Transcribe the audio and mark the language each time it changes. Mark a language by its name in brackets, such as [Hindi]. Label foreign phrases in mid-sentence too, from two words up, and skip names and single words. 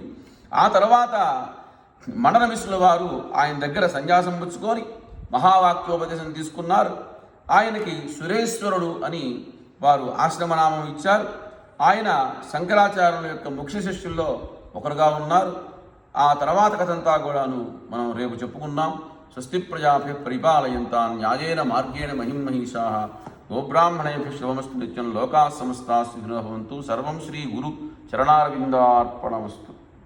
[Telugu] ఆ తర్వాత మండన మిశ్రుల వారు ఆయన దగ్గర సన్యాసం పుచ్చుకొని మహావాక్యోపదేశం తీసుకున్నారు. ఆయనకి సురేశ్వరుడు అని వారు ఆశ్రమనామం ఇచ్చారు. ఆయన శంకరాచార్యుల యొక్క ముఖ్య శిష్యుల్లో ఒకరుగా ఉన్నారు. ఆ తర్వాత కథంతా కూడాను మనం రేపు చెప్పుకున్నాం. [Sanskrit] స్వస్తి ప్రజాభ్య పరిపాలయంతాం న్యాయేన మార్గేణ మహిమహీషాః గోబ్రాహ్మణేభ్యః శుభమస్తు నిత్యం లోకాః సమస్తాః సుఖినో భవంతు. సర్వం శ్రీ గురు చరణారవిందార్పణమస్తు.